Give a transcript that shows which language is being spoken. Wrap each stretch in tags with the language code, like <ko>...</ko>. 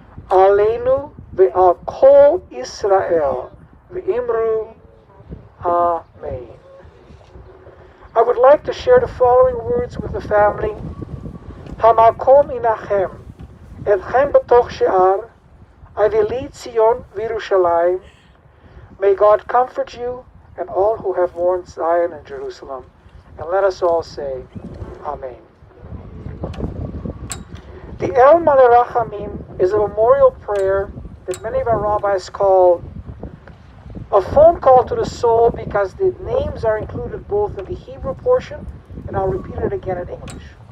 <he>עלינו ועל כל ישראל, ואמרו Amen.</he> <en>I would like to share the following words with the family.</en> <he>המקום ינחם אתכם בתוך שער, אבלי ציון וירושלים.</he> <en>May God comfort you and all who have mourned Zion and Jerusalem. And let us all say, Amen. The El Malerachamim is a memorial prayer that many of our rabbis call a phone call to the soul, because the names are included both in the Hebrew portion, and I'll repeat it again in English.</en>